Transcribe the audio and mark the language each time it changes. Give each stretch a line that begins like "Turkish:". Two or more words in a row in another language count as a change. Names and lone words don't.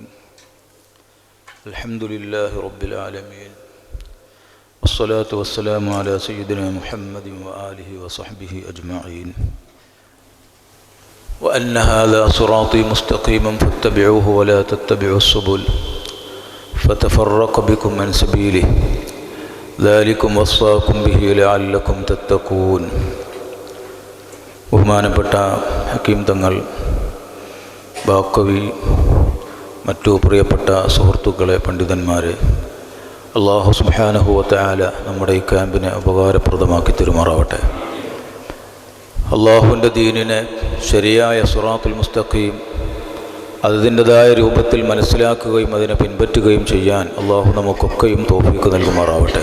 Arabic: الحمد لله رب العالمين، والصلاة والسلام على سيدنا محمد وآله وصحبه أجمعين. وأن هذا صراطي مستقيما فاتبعوه ولا تتبعوا السبل فتفرق بكم عن سبيله ذلكم وصاكم به لعلكم تتقون.
Malayalam: ബഹുമാനപ്പെട്ട ഹക്കീം തങ്ങൾ, ബാക്കവി, മറ്റു പ്രിയപ്പെട്ട സുഹൃത്തുക്കളെ, പണ്ഡിതന്മാരെ, അല്ലാഹു
Arabic: سبحانه وتعالى
Malayalam: നമ്മുടെ ഈ ക്യാമ്പിനെ ഉപകാരപ്രദമാക്കി തരുമാറാവട്ടെ. അള്ളാഹുവിൻ്റെ ദീനിനെ ശരിയായ
Arabic: الصراط المستقيم
Malayalam: അതിൻ്റെതായ രൂപത്തിൽ മനസ്സിലാക്കുകയും അതിനെ പിൻപറ്റുകയും ചെയ്യാൻ അള്ളാഹു നമുക്കൊക്കെയും തൗഫീഖ് നൽകുമാറാവട്ടെ.